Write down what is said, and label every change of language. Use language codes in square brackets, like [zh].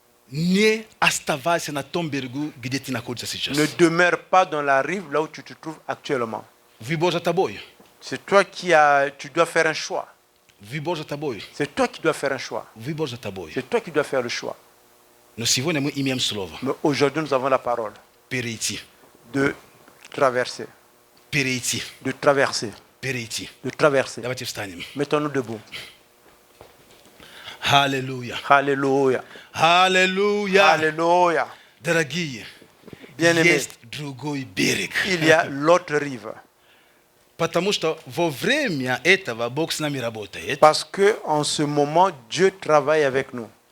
[ru] Не оставайся на том берегу, где ты находишься сейчас. [fr] Ne demeure pas dans la rive là où tu te trouves actuellement. [ru] Выбор за тобой. [fr] C'est toi tu dois faire un choix. [ru] Выбор за тобой. [fr] C'est toi qui dois faire un choix. [ru] Выбор за тобой. [fr] C'est toi qui dois faire le choix. [ru] Но сегодня мы имеем слово. [fr] Mais aujourd'hui, nous avons la parole [ru] Перейти. [fr] de traverser. [ru] Перейти. [fr] De traverser. [ru] Перейти. [fr] De traverser. [ru] Давайте встанем. [fr] Mettons-nous debout. [ru] Аллилуйя. [fr] Alléluia. [ru] Аллилуйя. [fr] Alléluia. [ru] Дорогие, [fr] Bien-aimés, [ru] есть другой берег. [fr] il y a l'autre rive. [ru] Потому что во время этого Бог с нами работает. [fr] Parce que en ce moment, Dieu travaille avec nous.